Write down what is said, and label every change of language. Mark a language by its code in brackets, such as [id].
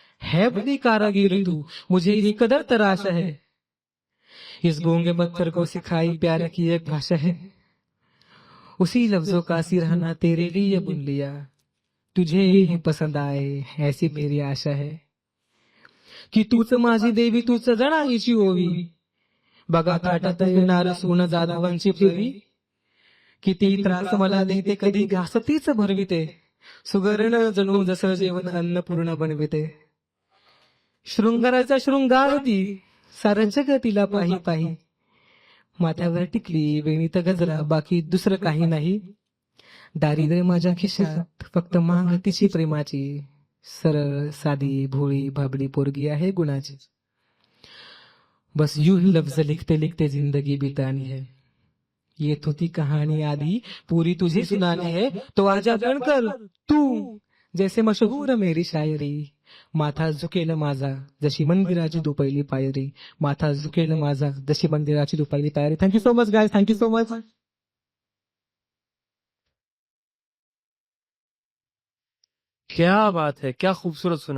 [hi] है बड़ी कारागिरी तू, मुझे इस कदर तराशा है, इस गूंगे पत्थर को सिखाई प्यार की एक भाषा है। उसी लफ्जों का सिरहाना तेरे लिए बुन लिया, तुझे ही पसंद आए ऐसी मेरी आशा है। [mr] की तूच माझी देवी तूच जणाईची ओवी, बघा ताटात येणार सोनं जाधवांची फेरी। किती त्रास मला देते कधी घासतीच भरविते, सुगरण जणू जसं जेवण अन्नपूर्ण बनविते। शृंगाराचा शृंगार ती, सारं जग तिला पाही पाही, माथ्यावर टिकली वेणीत गजरा बाकी दुसरं काही नाही। दारिद्र्य माझ्या खिशात फक्त मांग तिची प्रेमाची, सरळ साधी भोळी भाबडी पोरगी आहे गुणाची। [hi] बस यूं ही लफ्ज लिखते लिखते जिंदगी बितानी है, ये तो थी कहानी आधी पूरी तुझे सुनानी है। तो आजा बनकर तू जैसे मशहूर मेरी शायरी, [mr] माथा झुकेल माझा जशी मंदिराची दुपहिली पायरी, माथा झुकेल माझा जशी मंदिराची दुपहिली पायरी। [en] Thank you so much guys, thank you so much. [hi] क्या बात है, क्या खूबसूरत सुना।